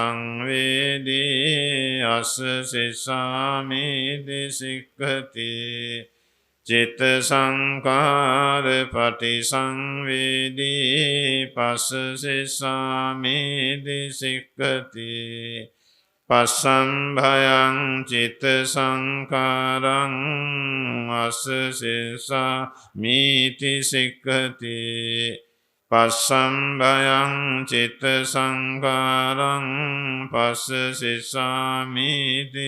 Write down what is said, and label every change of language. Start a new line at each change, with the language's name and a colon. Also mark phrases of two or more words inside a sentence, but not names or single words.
Pali: සංවේදී අස්ස සිස්සාමීති සික්ඛති චිත්ත සංකාර පටි සංවේදී පස්ස සිස්සාමීති සික්ඛති පස්සම්භයං චිත්ත සංකාරං අස්ස සිස්සාමීති සික්ඛති පස්සම්භයං චිත්ත සංකාරං පස්ස සිස්සාමීති